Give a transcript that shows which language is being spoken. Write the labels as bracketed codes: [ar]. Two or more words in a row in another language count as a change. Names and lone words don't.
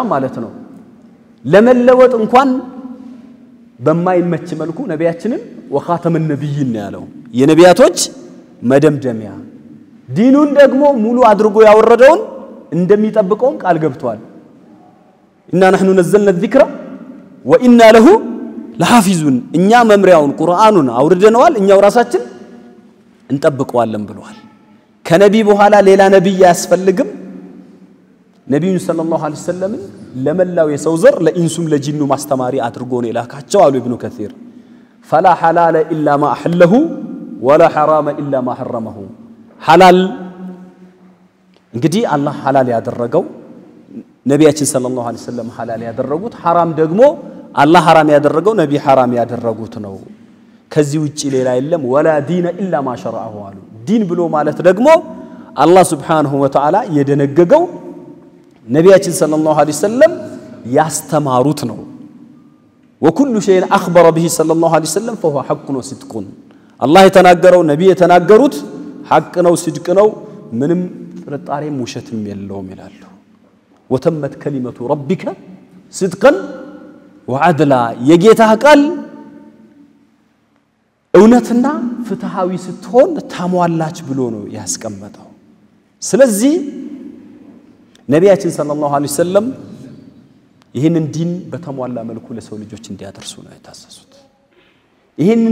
[am] ማለት ነው ለመለወጥ እንኳን በማይመች መልኩ ነቢያችንን [ar] وخاتم النبيين [am] ያለው የነቢያቶች መደምደሚያ ዲኑን ደግሞ ሙሉ አድርጎ ያወረደውን እንደሚጠብቀው ቃል ገብቷል [ar] إنا نحن نزلنا الذكر وإنا له لحافظون [am] እኛ መምሪያውን ቁርአኑን አውርደነዋል እኛው ራሳችን እንጠብቀዋለን ብለዋል ከነቢ በኋላ ሌላ ነብይ ያስፈልግም ነብዩ [ar] صلى الله عليه وسلم [am] ለመላው የሰው ዘር ለኢንሱም ለጂኑ ማስተማሪ አድርጎ ነው የላካቸው አሉ ኢብኑ ከሲር [ar] فلا حلال الا ما احله ولا حرام الا ما حرمه حلال [am] እንግዲህ አላህ ሐላል ያደረገው ነቢያችን [ar] صلى الله عليه وسلم [am] ሐላል ያደረጉት حرام ደግሞ አላህ حرام ያደረገው ነቢ حرام ያደረጉት ነው ከዚህ ውጪ ሌላ የለም [ar] ولا دين الا ما شرعه [am] አሉ ዲን ብሎ ማለት ደግሞ አላህ [ar] سبحانه وتعالى [am] የደነገገው ነቢያችን [ar] صلى الله عليه وسلم [am] ያስተማሩት ነው [ar] وكل شيء اخبر به صلى الله عليه وسلم فهو حق وصدق الله [am] የተናገረው ነቢ የተናገሩት ሐቅ ነው صدق ነው ምንም ጥርጣሬም ውሸትም የለውም ይላሉ [ar] وتمت كلمه ربك صدقا وعدلا [am] የጌታህ ቃል እውነትና ፍትሃዊ ስትሆን ታሟላች ብሎ ነው ያስቀመጠው ስለዚህ ነቢያችን [ar] صلى الله عليه وسلم [am] ይሄንን ዲን በተሟላ መልኩ ለሰው ልጆች እንዲያደርሱ ነው የታሰሱት ይሄንን